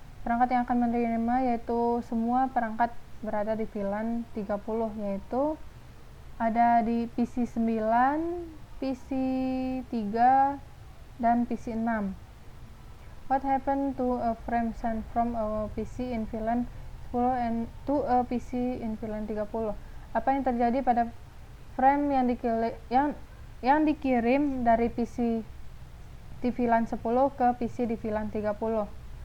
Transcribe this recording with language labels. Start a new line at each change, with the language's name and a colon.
Indonesian: Perangkat yang akan menerima yaitu semua perangkat berada di VLAN 30, yaitu ada di PC9, PC3, dan PC6.
English: What happened to a frame sent from a PC in VLAN 10 and to a PC in VLAN 30?
Indonesian: Apa yang terjadi pada frame yang dikirim dari PC di VLAN 10 ke PC di VLAN 30?